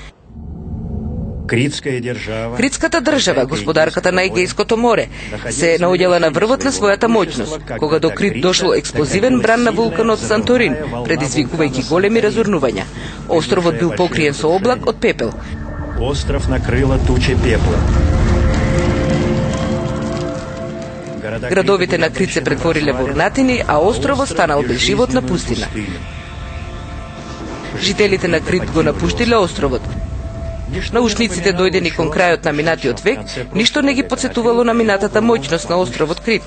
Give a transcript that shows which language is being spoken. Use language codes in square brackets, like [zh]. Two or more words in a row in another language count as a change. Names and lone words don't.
[mk] Критската држава, господарката на Егејското море, се наоѓала на врвот на својата моќност, кога до Крит дошло експлозивен бран на вулканот Санторин, предизвикувајќи големи разурнувања. Островот бил покриен со облак од пепел. [ru] Остров накрыла туча пепла. [mk] Градовите на Крит се претвориле во урнатини, а островот станал безживотна пустина. Жителите на Крит го напуштиле островот. Научниците дојдени кон крајот на минатиот век, ништо не ги потсетувало на минатата моќност на островот Крит.